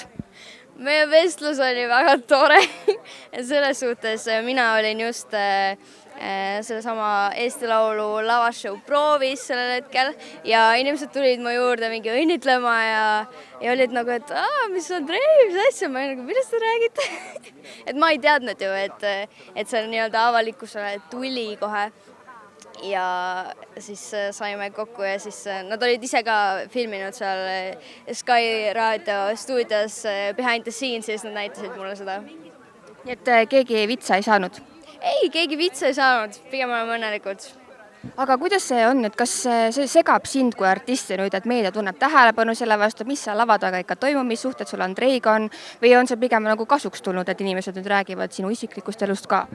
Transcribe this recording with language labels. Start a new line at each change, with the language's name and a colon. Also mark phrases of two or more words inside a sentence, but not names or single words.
Estonian: Meie vestlus oli väga tore. Selles suhtes mina olin just sellesama Eesti Laulu lavashow proovis sellel hetkel ja inimesed tulid mu juurde mingi õnnitlema ja olid nagu, et mis Andrei, mis asja, ma olin nagu, millest te räägite? Et ma ei teadnud ju, et see nii-öelda avalikkusele tuli kohe ja siis saime kokku ja siis nad olid ise ka filminud seal Sky Raadio stuudios
English: behind the scenes
Estonian: ja siis nad näitasid mulle seda. Nii et keegi vitsa ei saanud? Ei, keegi vitsa ei saanud, pigem oleme õnnelikud. Aga kuidas see on, et kas see segab sind kui artisti nüüd, et meedia tunneb tähelepanu selle vastu, mis seal lava taga ikka toimub, mis suhted sul Andreiga on või on see pigem nagu kasuks tulnud, et inimesed nüüd räägivad sinu isiklikust elust ka?